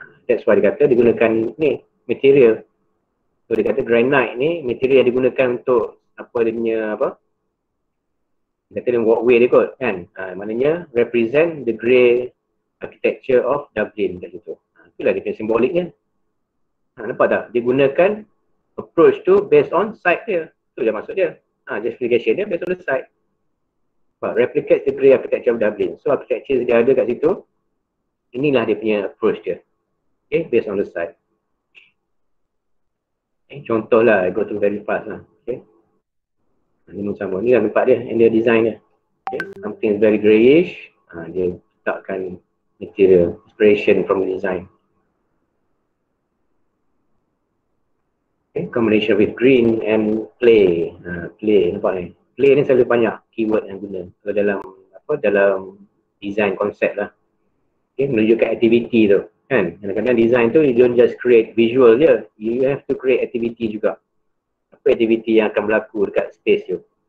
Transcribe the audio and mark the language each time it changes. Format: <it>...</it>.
<en>That's why</en> <ms>dia kata digunakan ni material. So dia kata granite ni material yang digunakan untuk apa dia punya apa? Kata dia walkway dia kot kan. Maknanya</ms> <en>represent the grey architecture of Dublin</en> <ms>kat situ. Itulah dia punya simboliknya. Nampak tak? Dia gunakan approach tu based on site dia. Tu je maksud dia.</ms> <en>Justification dia based on the site. Replicate the grey architecture of Dublin.</en> <ms>So architecture dia ada kat situ. Inilah dia punya approach dia. Okay,</ms> <en>based on the site.</en> <ms>Contoh lah,</ms> <en>I go to very fast lah. Okay.</en> <ms>Ini sama. Ni lah tempat dia, and dia design dia. Okay.</ms> <en>Something is very greyish.</en> <ms>Dia letakkan</ms> <en>material, inspiration from the design. Okay. Combination with green and play.</en> <ms>Play, nampak ni. Play ni selalu banyak keyword yang guna. So, dalam design konsep lah. Okay. Menunjukkan aktiviti tu. Kan? Kadang-kadang design tu</ms> <en>you don't just create visual</en> <ms>je.</ms> <en>You have to create activity</en> <ms>juga. Apa aktiviti yang akan berlaku dekat space tu?</ms>